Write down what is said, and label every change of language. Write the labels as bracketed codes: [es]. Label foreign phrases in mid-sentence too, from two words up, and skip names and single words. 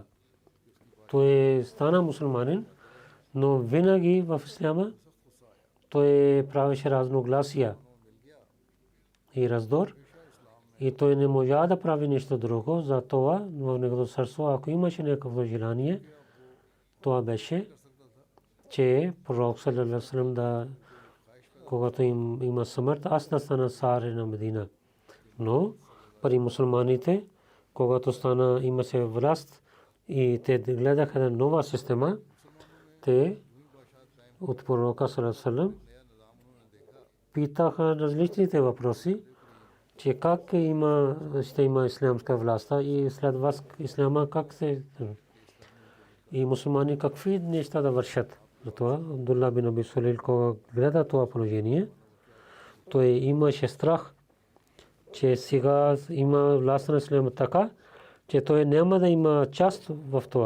[bg] Той стана мусулманин, но винаги в исляма той правеше разногласия и раздор, и той не можа да прави нещо друго. За това в неговото сърце, ако имаше някакво желание, това беше, че пророк [ar] صلى الله عليه وسلم [bg] да, когато има смърт, аз да стана цар на Медина. Но при мусулманите, когато стана, имаше власт и те гледаха на нова система, те от пророка [ar] صلى الله عليه وسلم [bg] питаха различните въпроси, че как ще има ислямска власт и след вас исляма как се и мусулмани какви неща да вършат. Затова Абдулла бин Убай Салул, когато гледа това положение, той имаше страх, че сега има власт на исляма така, че той няма да има част в това.